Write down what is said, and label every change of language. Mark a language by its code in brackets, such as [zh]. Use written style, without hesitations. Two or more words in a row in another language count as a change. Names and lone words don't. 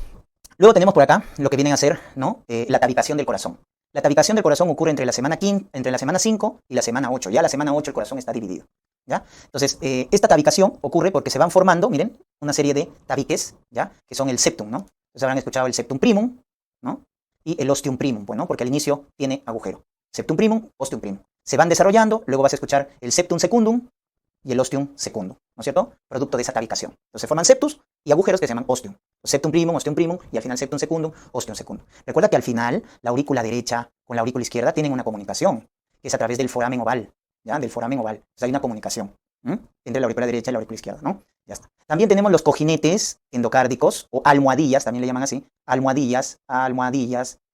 [es] Luego tenemos por acá lo que vienen a ser, ¿no? La tabicación del corazón. La tabicación del corazón ocurre entre la semana 5 y la semana 8. Ya la semana 8 el corazón está dividido, ¿ya? Entonces, esta tabicación ocurre porque se van formando, miren, una serie de tabiques, ¿ya? Que son el septum, ¿no? Entonces habrán escuchado el [la] septum primum, [es] ¿no? Y el [la] ostium primum, [es] pues, ¿no? Porque al inicio tiene agujero. [la] Septum primum, ostium primum. [es] Se van desarrollando, luego vas a escuchar el [la] septum secundum [es] y el [la] ostium secundum, [es] ¿no es cierto? Producto de esa tabicación. Entonces se forman septus y agujeros que se llaman ostium. [la] Septum primum, ostium primum [es] y al final [la] septum secundum, ostium secundum. [es] Recuerda que al final la aurícula derecha con la aurícula izquierda tienen una comunicación, que es a través del foramen oval, ¿ya? Del foramen oval. Entonces hay una comunicación entre la aurícula derecha y la aurícula izquierda, ¿no? Ya está. También tenemos los cojinetes endocárdicos o almohadillas, también le llaman así, almohadillas o cojinetes endocárdicos.